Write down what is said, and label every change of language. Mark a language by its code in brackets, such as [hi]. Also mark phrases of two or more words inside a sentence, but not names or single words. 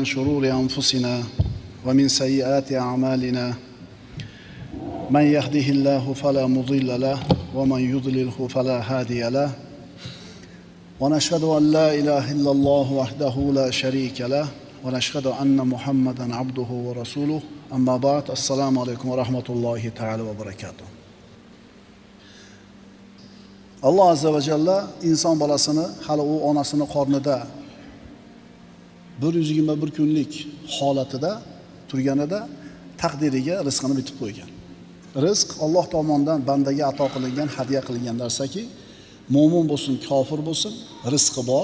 [ar] شرور أنفسنا ومن سيئات أعمالنا من يهده الله فلا مضل له ومن يضلله فلا هادي له ونشهد أن لا إله إلا الله وحده لا شريك له ونشهد أن محمدا عبده ورسوله أما بعد السلام عليكم ورحمة الله تعالى وبركاته. [uz] Allah azza va jalla inson bolasini hali u onasini qornida 121 kunlik holatida turganida taqdiriga rizqini bitib qo'ygan. Rizq Alloh tomonidan bandaga ato qilingan, hadya qilingan narsaki, mo'min bo'lsin, kofir bo'lsin, rizqi bor.